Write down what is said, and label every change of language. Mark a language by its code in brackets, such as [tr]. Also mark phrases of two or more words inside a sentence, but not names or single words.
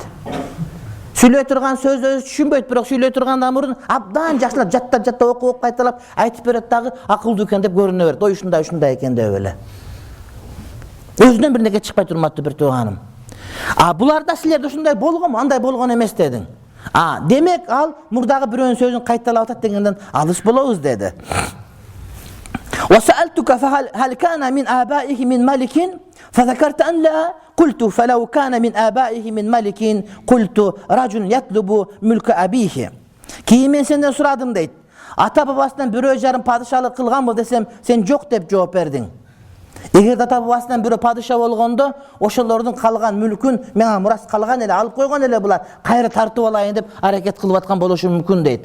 [ky] Сүйлөй турган сөздү өзү түшүнбөйт, бирок сүйлөй тургандан мурун абдан жакшылап жаттап окуп кайталап айтып берет дагы акылдуу экен деп көрүнө берет. Ой ушундай экен деп эле. Өзүнөн бир нерсе чыкпай турматтуу бир тууганым. Буларда силерде ушундай болгонбу, андай болгон эмес дедиң. Демек ал мурдагы бирөөнүн сөзүн кайталап атат дегенден алыс болобуз деди. [ar] وسألتك فهل كان من آبائه من ملك فذكرت أن لا قلت فلو كان من آبائه من ملك قلت رجل يطلب ملك أبيه. [ky] Кийин мен сенден сурадым дейт. Ата бабасынан бирөө жарым падышалык кылганбы десем, сен жок деп жооп бердиң. Эгерде ата бабасынан бирөө падыша болгондо, ошолордун калган мүлкүн мага мурас калган эле, алып койгон эле булар, кайра тартып алайын деп аракет кылып аткан болушу мүмкүн дейт.